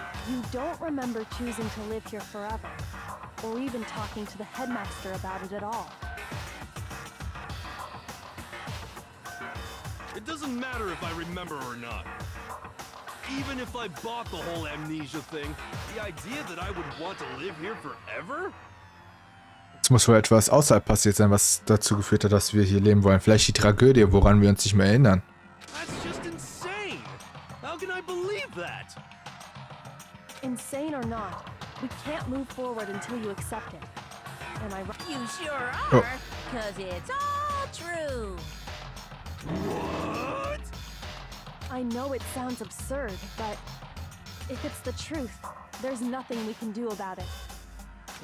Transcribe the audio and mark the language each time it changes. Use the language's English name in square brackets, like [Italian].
[English] You don't remember choosing to live here forever, or even talking to the headmaster about it at all. It doesn't matter if I remember or not. Even if I bought the whole amnesia thing, the idea that I would want to live here forever? [German] Es muss wohl etwas außerhalb passiert sein, was dazu geführt hat, dass wir hier leben wollen. Vielleicht die Tragödie, woran wir uns nicht mehr erinnern. [English] That's just insane! How can I believe that? Insane or not, we can't move forward until you accept it. Am I right? You sure Oh. are, 'cause it's all true. What? I know it sounds absurd, but if it's the truth, there's nothing we can do about it.